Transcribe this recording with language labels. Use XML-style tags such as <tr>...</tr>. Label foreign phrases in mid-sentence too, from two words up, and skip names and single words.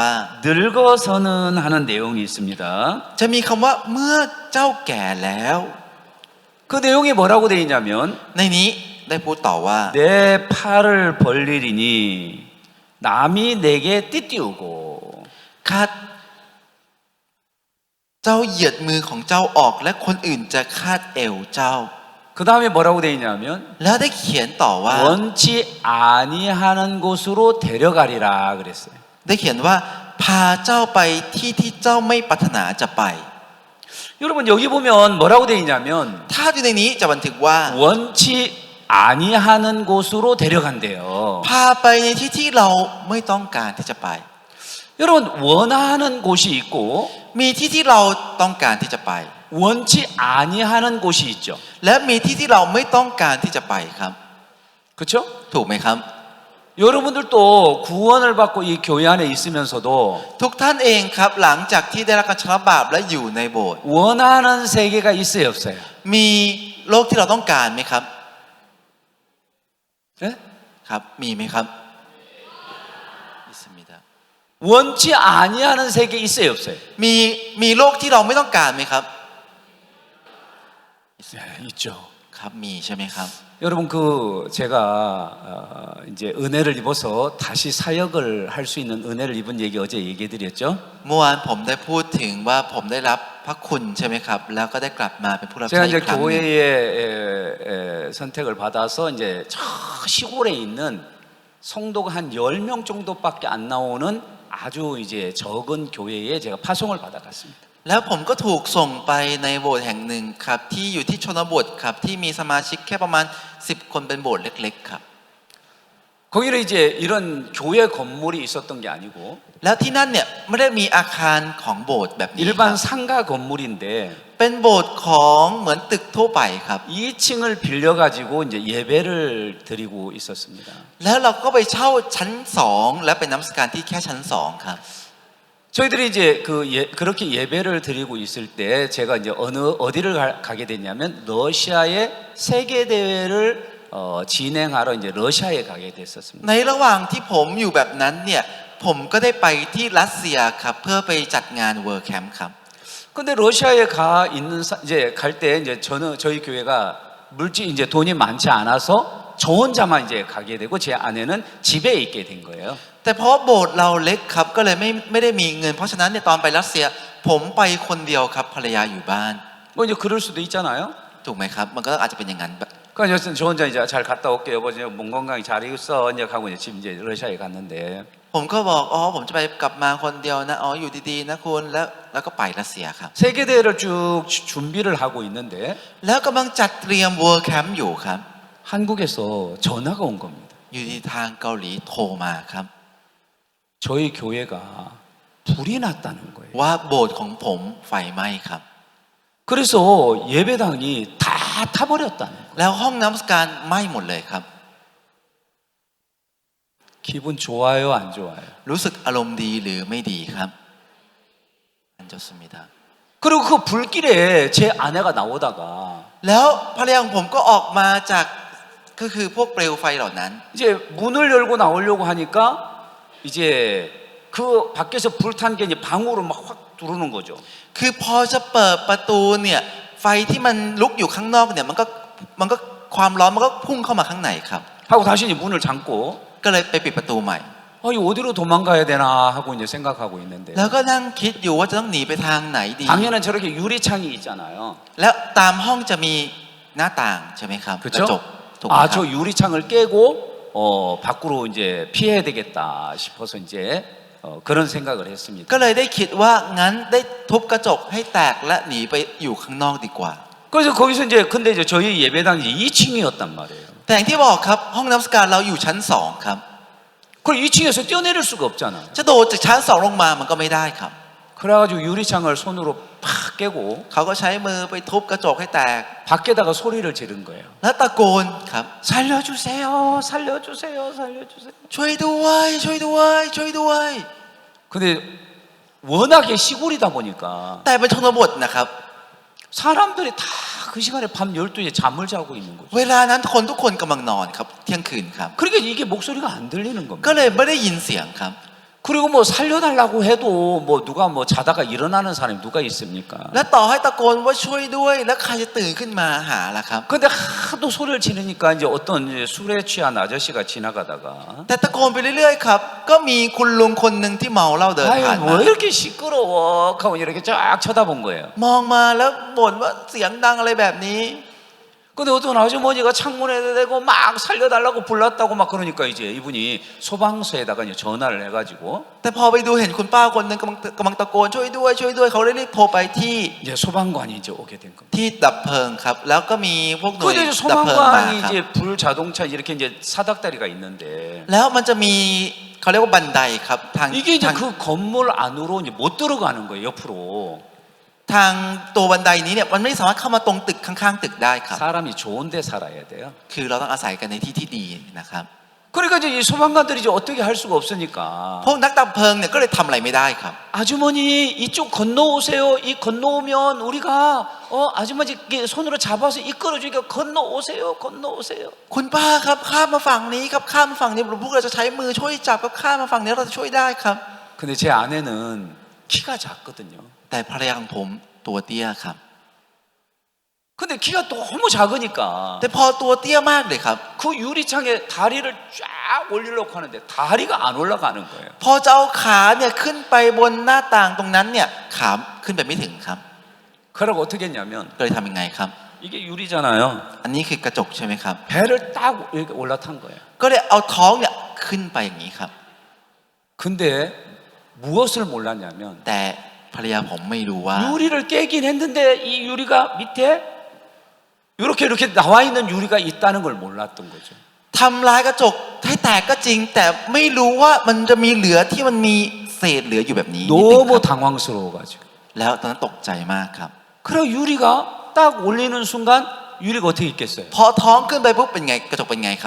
<ko>늙어서는 하는 내용이 있습니다.</ko> <th>จะมีคำว่าเมื่อเจ้าแก่แล้ว</th> <ko>그 내용이 뭐라고 돼 있냐면</ko> <th>ในนี้ได้พูดต่อว่า</th> <ko>내 팔을 벌리리니 남이 내게 띠띠우고</ko> <th>คัดเจ้าเหยียดมือของเจ้าออกและคนอื่นจะคาดเอวเจ้า</th> <ko>그 다음에 뭐라고 돼 있냐면</ko> <th>แล้วได้เขียนต่อว่า</th> <ko>원치 아니하는 곳으로 데려가리라 그랬어요.</ko> <th>ได้เขียนว่าพาเจ้าไปที่เจ้าไม่ปรารถนาจะไป</th> <ko>여러분 여기 보면 뭐라고 돼 있냐면</ko> <th>ถ้าอยู่ในนี้จะบันทึกว่า</th> <ko>원치 아니하는 곳으로 데려간대요.</ko> <th>พาไปในที่เราไม่ต้องการที่จะไป</th> <ko>여러분 원하는 곳이 있고</ko> <th>มีที่เราต้องการที่จะไป</th> <ko>원치 아니하는 곳이 있죠.</ko> <th>และมีที่เราไม่ต้องการที่จะไปครับ</th> <ko>그렇죠?</ko> <th>ถูกไหมครับ</th> <ko>여러분들도 구원을 받고 이 교회 안에 있으면서도</ko> <th>ทุกท่านเองครับหลังจากที่ได้รับการชำระบาปและอยู่ในโบสถ์</th> <ko>원하는 세계가 있어요, 없어요?</ko> <th>มีโลกที่เราต้องการไหมครับ</th> <ko>네?</ko> <th>ครับมีไหมครับอิสมิดา</th> <ko>원치 아니하는 세계 있어요, 없어요?</ko> <th>มีโลกที่เราไม่ต้องการไหมครับ</th> <ko>네, 있죠.</ko> <th>ครับมีใช่ไหมครับ</th> <ko>여러분 그 제가 이제 은혜를 입어서 다시 사역을 할 수 있는 은혜를 입은 얘기 어제 얘기해드렸죠.</ko> <th>เมื่อวานผมได้พูดถึงว่าผมได้รับพระคุณใช่ไหมครับแล้วก็ได้กลับมาเป็นผู้รับ</th> <ko>제가</ko> <th>ใช้อี</th> <ko>이제</ko> <th>กครั้งหนึ่ง</th> <ko>교회에 선택을 받아서 이제 저 시골에 있는 성도가 한 10명 정도밖에 안 나오는 아주 이제 적은 교회에 제가 파송을 받아갔습니다.</ko> <th>แล้วผมก็ถูกส่งไปในโบสถ์แห่งหนึ่งครับที่อยู่ที่ชนบทครับที่มีสมาชิกแค่ประมาณ10 คนเป็นโบสถ์เล็กๆครับ</th> <ko>거기는 이제 이런 교회 건물이 있었던 게 아니고</ko> <th>แล้วที่นั่นเนี่ยไม่ได้มีอาคารของโบสถ์แบบนี้ครับ</th> <ko>일반 상가 건물인데</ko> <th>เป็นโบสถ์ของเหมือนตึกทั่วไปครับ</th> <ko>2층을 빌려가지고 이제 예배를 드리고 있었습니다.</ko> <th>แล้วเราก็ไปเช่าชั้น2และเป็นนมัสการที่แค่ชั้น2ครับ</th> <ko>저희들이 이제 그렇게 예배를 드리고 있을 때 제가 이제 어디를 가게 됐냐면 러시아의 세계 대회를 진행하러 이제 러시아에 가게 됐었습니다.</ko> <th>ในระหว่างที่ผมอยู่แบบนั้นเนี่ยผมก็ได้ไปที่รัสเซียครับเพื่อไปจัดงานเวิร์แคมป์ครับ</th> <ko>근데 러시아에 가 있는 이제 갈 때 이제 저희 교회가 이제 돈이 많지 않아서 저 혼자만 이제 가게 되고 제 아내는 집에 있게 된 거예요.</ko> <th>แต่เพราะโบสถ์เราเล็กครับก็เลยไม่ได้มีเงินเพราะฉะนั้นเนี่ยตอนไปรัสเซียผมไปคนเดียวครับภรรยาอยู่บ้าน</th> <ko>뭐 이제 그럴 수도 있잖아요.</ko> <th>ถูกไหมครับมันก็อาจจะเป็นอย่างนั้น</th> <ko>그러니까 저 혼자 이제 잘 갔다 올게요. 여보, 몸 건강히 잘 있어. 이제 하고 이제 집 이제 러시아에 갔는데</ko> <th>ผมก็บอกอ๋อผมจะไปกลับมาคนเดียวนะอ๋ออยู่ดีๆนะคุณแล้วก็ไปรัสเซียครับ</th> <ko>세계 대회를 쭉 준비를 하고 있는데</ko> <th>แล้วกำลังจัดเตรียมเวิร์แคมป์อยู่ครับ</th> <ko>한국에서 전화가 온 겁니다.</ko> <th>อยู่ดีทางเกาหลีโทรมาครับ</th> <ko>저희 교회가 불이 났다는 거예요.</ko> <th>ว่าโบสถ์ของผมไฟไหม้ครับ</th> <ko>그래서 예배당이 다 타버렸다는 거예요.</ko> <th>แล้วห้องนมัสการไหม้หมดเลยครับ</th> <ko>기분 좋아요, 안 좋아요?</ko> <th>รู้สึกอารมณ์ดีหรือไม่ดีครับอันจสมิดา</th> <ko>그리고 그 불길에 제 아내가 나오다가</ko> <th>แล้วภรรยาของผมก็ออกมาจากก็คือพวกเปลวไฟเหล่านั้น</th> <ko>이제 문을 열고 나오려고 하니까 이제 그 밖에서 불탄 게 이제 방으로 막 확 들어오는 거죠.</ko> <th>คือพอจะเปิดประตูเนี่ยไฟที่มันลุกอยู่ข้างนอกเนี่ยมันก็ความร้อนมันก็พุ่งเข้ามาข้างในครับ</th> <ko>하고 다시 이제 문을 잠고</ko> <th>ก็เลยไปปิดประตูใหม่</th> <ko>이 어디로 도망가야 되나 하고 이제 생각하고 있는데</ko> <th>แล้วก็นั่งคิดอยู่ว่าจะต้องหนีไปทางไหนดี</th> <ko>방에는 저렇게 유리창이 있잖아요.</ko> <th>แล้วตามห้องจะมีหน้าต่างใช่ไหมครับ</th> <ko>그쵸?</ko> <th>กระจกถูกไหมค</th> <ko>아,</ko> <th>รับ</th> <ko>저 유리창을 깨고 밖으로 이제 피해야 되겠다 싶어서 이제 그런 생각을 했습니다.</ko> <th>ก็เลยได้คิดว่างั้นได้ทุบกระจกให้แตกและหนีไปอยู่ข้างนอกดีกว่า</th> <ko>그래서 거기서 이제 근데 이제 저희 예배당이 2층이었단 말이에요.</ko> <th>แต่อย่างที่บอกครับห้องนมัสการเราอยู่ชั้นสองครับ</th> <ko>그럼 2층에서 뛰어내릴 수가 없잖아요.</ko> <th>จะโดดจากชั้นสองลงมามันก็ไม่ได้ครับ</th> <ko>그래가지고 유리창을 손으로 팍 깨고</ko> <th>เขาก็ใช้มือไปทุบกระจกให้แตก</th> <ko>밖에다가 소리를 지른 거예요.</ko> <th>แล้วตะโกนครับ</th> <ko>살려주세요, 살려주세요, 살려주세요.</ko> <th>ช่วยด้วยช่วยด้วยช่วยด้วย</th> <ko>근데 워낙에 시골이다 보니까</ko> <th>แต่เป็นชนบทนะครับ</th> <ko>사람들이 다 그 시간에 밤 12시에 잠을 자고 있는 거죠.</ko> <th>เวลานั้นคนทุกคนกำลังนอนครับเที่ยงคืนครับ</th> <ko>그러니까 이게 목소리가 안 들리는</ko> <th>ก็</th> <ko>겁니다.</ko> <th>เลยไม่ได้ยินเสียงครับ</th> <ko>그리고 뭐 살려달라고 해도 뭐 누가 뭐 자다가 일어나는 사람이 누가 있습니까?</ko> <th>และต่อให้ตะโกนว่าช่วยด้วยแล้วใครจะตื่นขึ้นมาหาล่ะครับ</th> <ko>근데 하도 소리를 지르니까 이제 어떤 이제 술에 취한 아저씨가 지나가다가</ko> <th>แต่ตะโกนไปเรื่อยๆครับก็มีคุณลุงคนหนึ่งที่เมาเหล้าเดินผ่าน</th> <ko>아유</ko> <th>มา</th> <ko>뭐 이렇게 시끄러워 하고 이렇게 쫙 쳐다본 거예요.</ko> <th>มองมาแล้วบ่นว่าเสียงดังอะไรแบบนี้</th> <ko>근데 어떤 아주머니가 창문에 대고 막 살려달라고 불렀다고 막 그러니까 이제 이분이 소방서에다가 이제 전화를 해가지고</ko> <th>แต่พอไปดูเห็นคุณป้าคนหนึ่งกำลังตะโกนช่วยด้วยช่วยด้วยเขาเลยรีบโทรไปที่</th> <ko>이제 소방관이 이제 오게 된 겁니다.</ko> <th>ที่ดับเพลิงครับ แล้วก็มีพวกหน่วย</th> <ko>근데 이제</ko> <th>ดับเพลิงมา</th> <ko>소방관이</ko> <th>ครับ</th> <ko>이제 불 자동차 이렇게 이제 사닥다리가 있는데</ko> <th>แล้วมันจะมีเขาเรียกว่าบันไดครับทาง</th> <ko>이게 이제 그 건물 안으로 이제 못 들어가는 거예요 옆으로.</ko> <th>ทางตัวบันไดนี้เนี่ยมันไม่สามารถเข้ามาตรงตึกข้างๆตึกได้ครับ</th> <ko>사람이 좋은데 살아야 돼요.</ko> <th>คือเราต้องอาศัยกันในที่ที่ดีนะครับ</th> <ko>그러니까 이제 이 소방관들이 이제 어떻게 할 수가 없으니까</ko> <th>พวกนักดับเพลิงเนี่ยก็เลยทำอะไรไม่ได้ครับ</th> <ko>아주머니 이쪽 건너오세요. 이 건너오면 우리가 아주머니 이렇게 손으로 잡아서 이끌어주니까 건너오세요. 건너오세요.</ko> <th>คุณป้าครับข้ามมาฝั่งนี้ครับข้ามมาฝั่งนี้พวกเราจะใช้มือช่วยจับครับข้ามมาฝั่งนี้เราจะช่วยได้ครับ</th> <ko>근데 제 아내는 키가 작거든요.</ko> <th>แต่ภรรยาของผมตัวเตี้ยครับ</th> <ko>근데 키가 너무 작으니까</ko> <th>แต่พอตัวเตี้ยมากเลยครับ</th> <ko>그 유리창에 다리를 쫙 올리려고 하는데 다리가 안 올라가는 거예요.</ko> <th>พอจะเอาขาเนี่ยขึ้นไปบนหน้าต่างตรงนั้นเนี่ยขาขึ้นไปไม่ถึงครับ</th> <ko>그러고 어떻게 했냐면</ko> <th>ก็เลยทำยังไงครับ</th> <ko>이게 유리잖아요.</ko> <th>อันนี้คือกระจกใช่ไหมครับ</th> <ko>배를 딱 이렇게 올라탄 거예요.</ko> <th>ก็เลยเอาท้องเนี่ยขึ้นไปอย่างนี้ครับ</th> <ko>근데 무엇을 몰랐냐면</ko> <th>แต่ภรรยาผมไม่รู้ว่า</th> <ko>유리를 깨긴 했는데 이 유리가 밑에 이렇게 나와 있는 유리가 있다는 걸 몰랐던 거죠.</ko> <th>ทำลายกระจกให้แตกก็จริง แต่ไม่รู้ว่ามันจะมีเหลือที่มันมีเศษเหลืออยู่แบบนี้นิดนึง</th> <ko>너무</ko> <th>ครับ</th> <ko>당황스러워가지고.</ko> <th>แล้วตอนนั้นตกใจมากครับ</th> <ko>그리고 유리가 딱 올리는 순간 유리가 어떻게 있겠어요?</ko> <th>พอท้องขึ้นไปปุ๊บเป็นไงกระจกเป็นไงครับ</th>